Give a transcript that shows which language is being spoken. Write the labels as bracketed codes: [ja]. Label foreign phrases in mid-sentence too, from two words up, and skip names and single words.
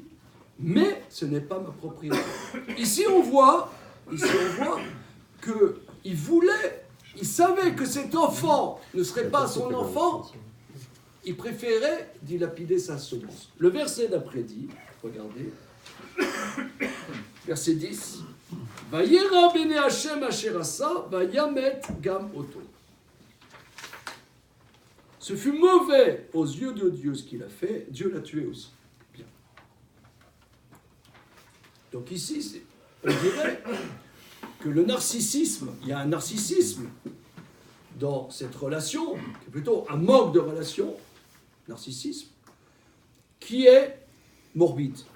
[fr] Mais ce n'est pas ma propriété. Ici, on voit qu'il savait que cet enfant ne serait pas son enfant, il préférait dilapider sa semence. Le verset d'après dit, regardez, verset 10, [he] וירא בני השם אשר עשה, וימת גם אותו. [fr] Ce fut mauvais aux yeux de Dieu ce qu'il a fait, Dieu l'a tué aussi. Bien. Donc ici, on dirait que le narcissisme, il y a un narcissisme dans cette relation, qui est plutôt un manque de relation, narcissisme, qui est morbide.